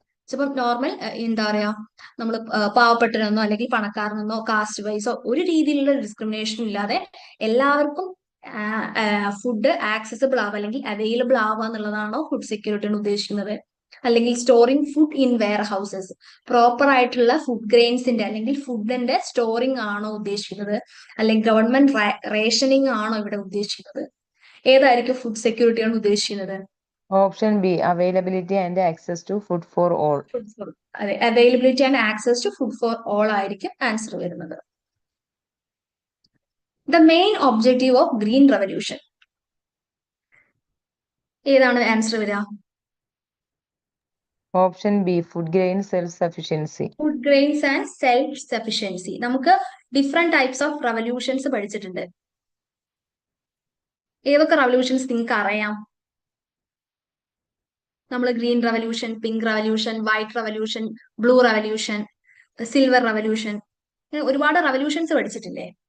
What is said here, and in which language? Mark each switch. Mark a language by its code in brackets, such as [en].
[ml] ചിലപ്പോൾ നോർമൽ എന്താ പറയാ, നമ്മൾ പാവപ്പെട്ടവരെന്നോ അല്ലെങ്കിൽ പണക്കാരനെന്നോ കാസ്റ്റ് വൈസോ ഒരു രീതിയിലുള്ള ഡിസ്ക്രിമിനേഷൻ ഇല്ലാതെ എല്ലാവർക്കും ഫുഡ് ആക്സസിബിൾ ആവുക അല്ലെങ്കിൽ അവൈലബിൾ ആവുക എന്നുള്ളതാണോ ഫുഡ് സെക്യൂരിറ്റി കൊണ്ട് ഉദ്ദേശിക്കുന്നത്? അല്ലെങ്കിൽ [en] storing food in warehouses, [ml] proper ആയിട്ടുള്ള ഫുഡ് ഗ്രെയിൻസിന്റെ അല്ലെങ്കിൽ ഫുഡിന്റെ സ്റ്റോറിംഗ് ആണോ ഉദ്ദേശിക്കുന്നത്? അല്ലെങ്കിൽ ഗവൺമെന്റ് റേഷനിങ് ആണോ ഇവിടെ ഉദ്ദേശിക്കുന്നത്? ഏതായിരിക്കും ഫുഡ് സെക്യൂരിറ്റി കൊണ്ട് ഉദ്ദേശിക്കുന്നത്? [en] Option B, availability and access to food for all. [ml] അതെ, [en] availability and access to food for all [ml] ആയിരിക്കും ആൻസർ വരുന്നത്. [en] The main objective of green revolution. [ml] ഏതാണ് ആൻസർ വരിക? [en] Option B, food grain self-sufficiency. Food grains and self sufficiency. [ml] നമുക്ക് [en] different types of revolutions [ml] പഠിച്ചിട്ടുണ്ട്. ഏതൊക്കെ revolutions നിങ്ങൾക്ക് അറിയാം? നമ്മൾ green revolution, pink revolution, white revolution, blue revolution, silver revolution, ഒരുപാട് revolutions പഠിച്ചിട്ടില്ലേ?